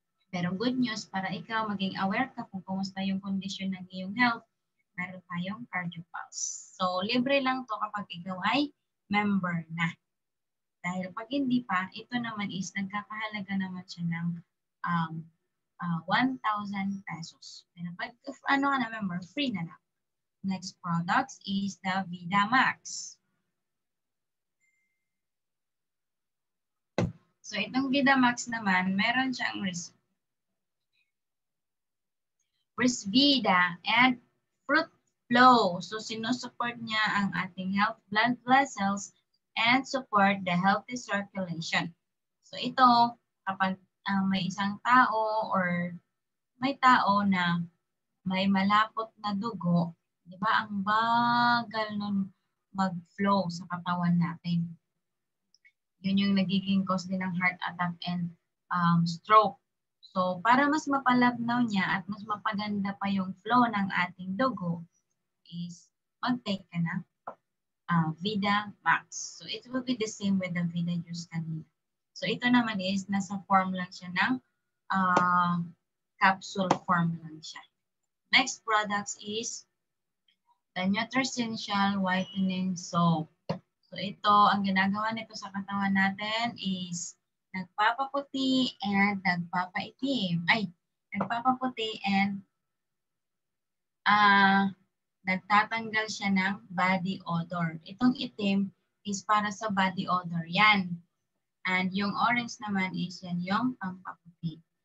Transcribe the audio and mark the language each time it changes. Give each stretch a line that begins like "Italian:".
Filipino: Pero good news, para ikaw maging aware ka kung kumusta yung kondisyon ng iyong health, meron tayong CardioPulse. So, libre lang to kapag ikaw ay member na. Dahil pag hindi pa, ito naman is nagkakahalaga naman siya ng 1,000 pesos. Pero pag ano ka na member, free na lang.
English: Next products is the VidaMax.
Filipino: So, itong VidaMax naman, meron siyang Risvida and Fruit Flow.
English: So,
Filipino: sinusupport niya ang ating
English: health blood vessels and support the healthy circulation.
Filipino: So, ito, kapag may isang tao or may tao na may malapot na dugo, di ba, ang bagal nun mag-flow sa katawan natin. Yun yung nagiging cause din ng heart attack and stroke. So, para mas mapalabnaw niya at mas mapaganda pa yung flow ng ating dugo is mag-take ka ng VidaMax.
English: So, it will be the same with the Vida juice
Filipino: kanina. So, ito naman is nasa form lang siya ng capsule form lang siya.
English: Next products is the Nutricential Whitening Soap.
Filipino: So, ito, ang ginagawa nito sa katawan natin is nagpapaputi and nagpapaitim. Ay, nagpapaputi and nagtatanggal siya ng body odor. Itong itim is para sa body odor. Yan. And yung orange naman is yan yung pampaputi.